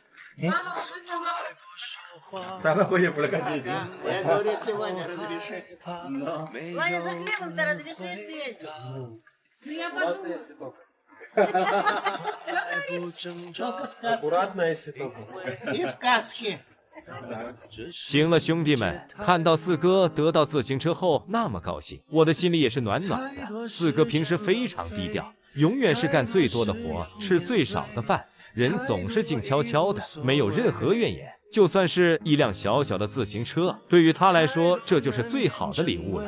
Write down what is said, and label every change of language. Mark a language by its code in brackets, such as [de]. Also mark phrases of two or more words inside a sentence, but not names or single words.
[ru] Самое худшее прокатить. Я говорю, если Ваня разрешит. Ваня, за хлебом-то разрешишь съездить? Ну я подумаю. Аккуратно, если только. И в каске. [zh] 行了，兄弟们，看到四哥得到自行车后那么高兴，我的心里也是暖暖的。四哥平时非常低调，永远是干最多的活，吃最少的饭，人总是静悄悄的，没有任何怨言。就算是一辆小小的自行车，对于他来说，这就是最好的礼物了。